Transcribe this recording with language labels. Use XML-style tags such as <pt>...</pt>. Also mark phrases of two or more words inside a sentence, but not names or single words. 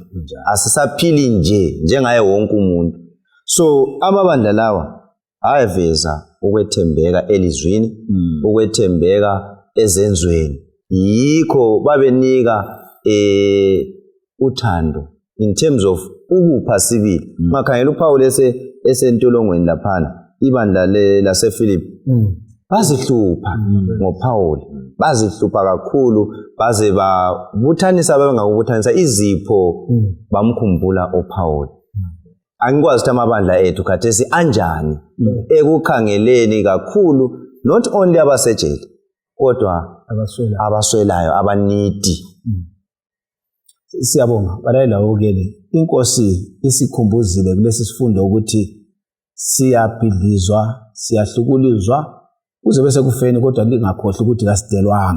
<nd>Asisaphili nje njengaye wonke umuntu. So amabandla lawa ayaveza ukwethembeka elizwini, ukwethembeka ezenzweni. Yikho babenika uthando</nd> <en>in terms of</en> <nd>ukupha sibili. Makhangela uPaul esentolongweni laphana, ibandla laseFilipi bazihlupha ngoPaul, bazihlupha kakhulu, baze babuthanisa bengakubuthanisa izipho bamkhumbula uPaul. Angikwazi ukuthi amabandla ethu khathesi anjani ekukhangeleni kakhulu</nd> <en>not only</en> <nd>abasejele kodwa abaswelayo, abanidi. Siyabonga balalela ukele inkosi isikhumbuzile kulesi sifundo ukuthi siyabhidlizwa, siyahlukulizwa kuze bese kufeni, kodwa lingakhohlwa ukuthi kasidelwanga.</nd>